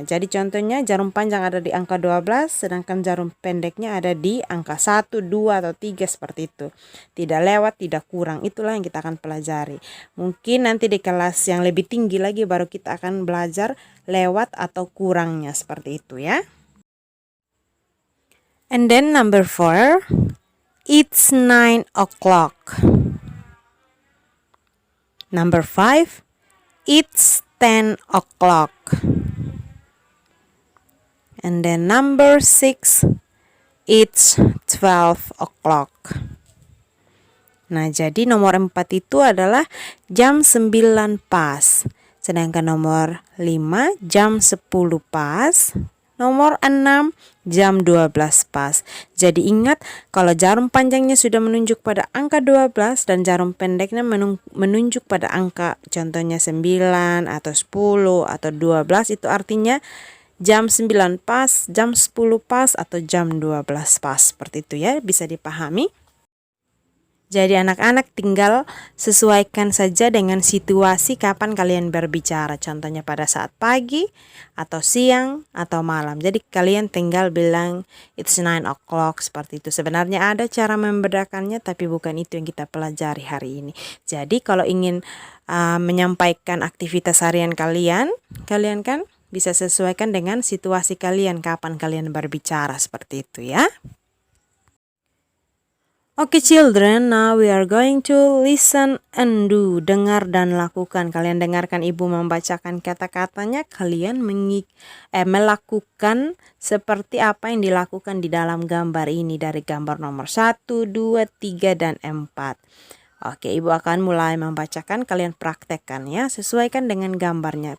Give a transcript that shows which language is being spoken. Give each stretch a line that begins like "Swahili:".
Indonesian: Jadi contohnya jarum panjang ada di angka 12, sedangkan jarum pendeknya ada di angka 1, 2, atau 3 seperti itu. Tidak lewat, tidak kurang. Itulah yang kita akan pelajari. Mungkin nanti di kelas yang lebih tinggi lagi baru kita akan belajar lewat atau kurangnya seperti itu ya.
English: And then number 4, it's 9 o'clock. Number 5, it's 10 o'clock. And then number 6, it's 12 o'clock.
Indonesian: Nah, jadi nomor 4 itu adalah jam 9 pas. Sedangkan nomor 5 jam 10 pas. Nomor 6 jam 12 pas. Jadi ingat, kalau jarum panjangnya sudah menunjuk pada angka 12 dan jarum pendeknya menunjuk pada angka contohnya 9 atau 10 atau 12, itu artinya jam 9 pas, jam 10 pas, atau jam 12 pas. Seperti itu ya, bisa dipahami. Jadi anak-anak tinggal sesuaikan saja dengan situasi kapan kalian berbicara. Contohnya pada saat pagi, atau siang, atau malam. Jadi kalian tinggal bilang
English: it's 9 o'clock
Indonesian: seperti itu. Sebenarnya ada cara membedakannya, tapi bukan itu yang kita pelajari hari ini. Jadi kalau ingin menyampaikan aktivitas harian kalian kan bisa sesuaikan dengan situasi kalian, kapan kalian berbicara, seperti itu ya.
English: Oke children, now we are going to listen and do.
Indonesian: Dengar dan lakukan. Kalian dengarkan ibu membacakan kata-katanya. Kalian melakukan seperti apa yang dilakukan di dalam gambar ini. Dari gambar nomor 1, 2, 3, dan 4. Oke, ibu akan mulai membacakan. Kalian praktekkan ya. Sesuaikan dengan gambarnya.